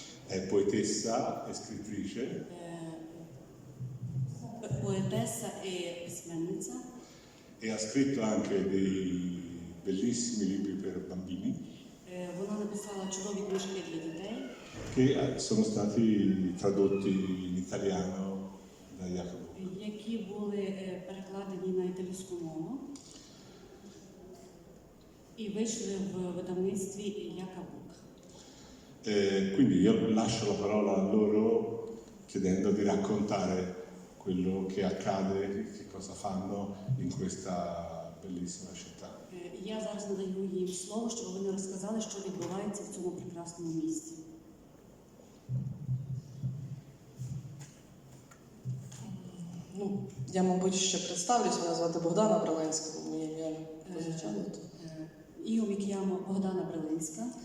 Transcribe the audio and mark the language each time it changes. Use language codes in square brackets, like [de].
[it] è poetessa e scrittrice. [uk] Поетеса і письменниця. [it] E ha scritto anche dei bellissimi libri per bambini [uk] Вона написала чудові книжки для дітей, [it] che sono stati tradotti in italiano da Jaca Book. [uk] які були перекладені на італійську мову і вийшли в видавництві Jaca Book. [it] Quindi io lascio la parola a loro chiedendo di raccontare quello che accade, che cosa fanno in questa bellissima città. [uk] Я зараз надаю їм слово, щоб вони розказали, що відбувається в цьому прекрасному місті. Я, мабуть, ще представлюсь. Мене звати Богдана Брylynska, моє ім'я прозвучало тут. [it] Io mi chiamo Bogdana Brylynska.